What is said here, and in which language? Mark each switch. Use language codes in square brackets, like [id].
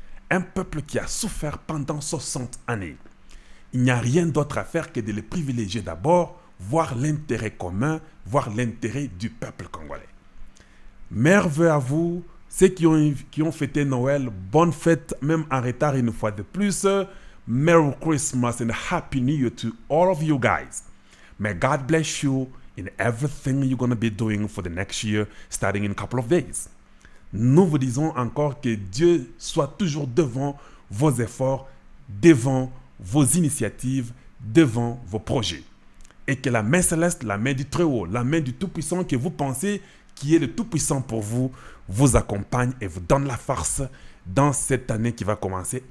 [fr] Un peuple qui a souffert pendant 60 années. Il n'y a rien d'autre à faire que de le privilégier d'abord, voir l'intérêt commun, voir l'intérêt du peuple congolais. Meilleurs vœux à vous, ceux qui ont fêté Noël, bonne fête, même en retard une fois de plus. [en] Merry Christmas and Happy New Year to all of you guys. May God bless you in everything you're going to be doing for the next year, starting in a couple of days. [fr] Nous vous disons encore que Dieu soit toujours devant vos efforts, devant vos initiatives, devant vos projets. Et que la main céleste, la main du Très-Haut, la main du Tout-Puissant que vous pensez qui est le Tout-Puissant pour vous, vous accompagne et vous donne la force dans cette année qui va commencer.